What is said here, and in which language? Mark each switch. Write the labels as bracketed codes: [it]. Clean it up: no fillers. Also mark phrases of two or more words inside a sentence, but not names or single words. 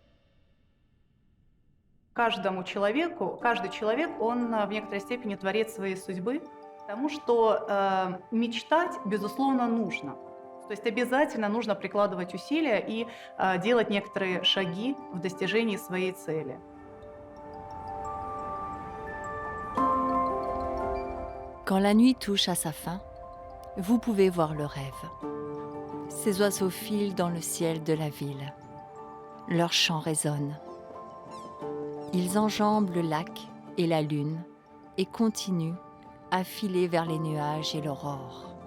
[ru] Каждый человек, он в некоторой степени творец своей судьбы, потому что мечтать, безусловно, нужно. То есть обязательно нужно прикладывать усилия и делать некоторые шаги в достижении своей цели. [fr] Quand la nuit touche à sa fin, vous pouvez voir le rêve. Ces oiseaux filent dans le ciel de la ville. Leur chant résonne. Ils enjambent le lac et la lune et continuent à filer vers les nuages et l'aurore.